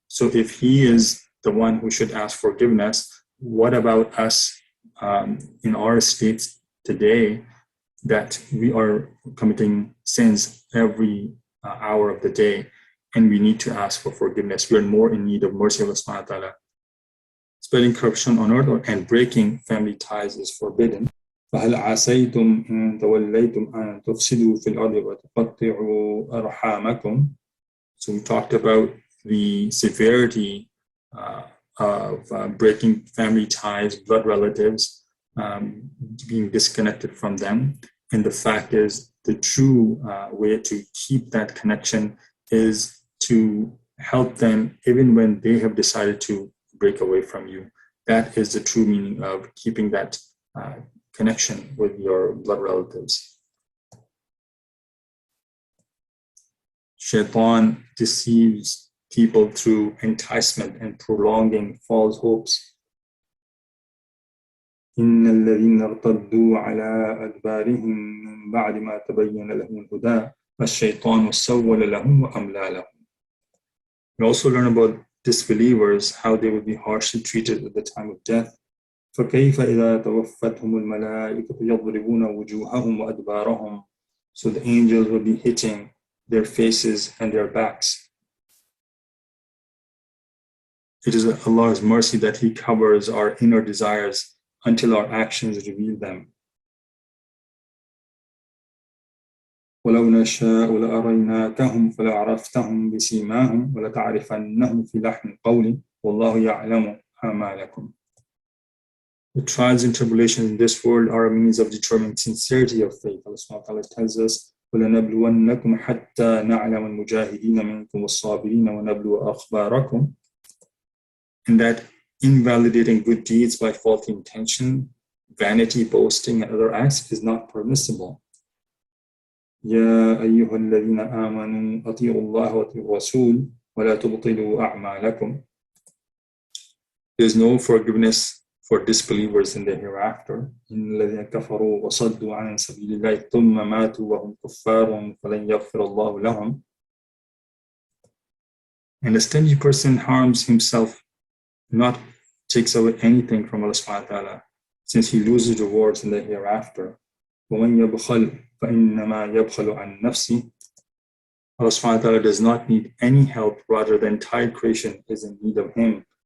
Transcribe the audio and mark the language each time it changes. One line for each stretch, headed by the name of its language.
English: So if he is the one who should ask forgiveness, what about us in our states today that we are committing sins every hour of the day, and we need to ask for forgiveness? We are more in need of mercy of Allah subhanahu wa ta'ala, spreading corruption on earth and breaking family ties is forbidden.
Arabic: فهل عسيتم إن توليتم أن تفسدوا في الأرض وتقطعوا أرحامكم.
English: So we talked about the severity of breaking family ties, blood relatives, being disconnected from them. And the fact is, the true way to keep that connection is to help them even when they have decided to break away from you. That is the true meaning of keeping that connection with your blood relatives. Shaitan deceives people through enticement and prolonging false hopes.
Arabic: إن الذين ارتدوا على أدبارهم من بعد ما تبين لهم الهدى فالشيطان سول لهم وأملى لهم.
English: We also learn about disbelievers, how they will be harshly treated at the time of death.
Arabic: فكيف إذا توفتهم الملائكة يضربون وجوههم وأدبارهم.
English: So the angels will be hitting their faces and their backs. It is Allah's mercy that He covers our inner desires until our actions reveal them.
Arabic: ولو نشاء لأريناكهم فلعرفتهم بسيماهم ولتعرفنهم في لحن القول والله يعلم أعمالكم.
English: The trials and tribulations in this world are a means of determining sincerity of faith. Allah subhanahu wa ta'ala tells us,
Arabic: وَلَنَبْلُوَنَّكُمْ حَتَّى نَعْلَمَ الْمُجَاهِدِينَ مِنْكُمْ وَالصَّابِرِينَ وَنَبْلُوَ أَخْبَارَكُمْ.
English: And that invalidating good deeds by faulty intention, vanity, boasting, and other acts is not permissible.
Arabic: يا أيها الذين آمنوا أطيعوا الله وأطيعوا الرسول ولا تبطلوا أعمالكم.
English: There is no forgiveness for disbelievers in the hereafter.
Arabic: إن الذين كفروا وصدوا عن سبيل الله ثم ماتوا وهم كفار فلن يغفر الله لهم.
English: And a stingy person harms himself, not takes away anything from Allah subhanahu wa ta'ala, since he loses rewards in the hereafter.
Arabic: وَمَنْ يَبْخَلْ فَإِنَّمَا يَبْخَلُ عَنْ نَفْسِهِ.
English: Allah subhanahu wa ta'ala does not need any help, rather the entire creation is in need of Him.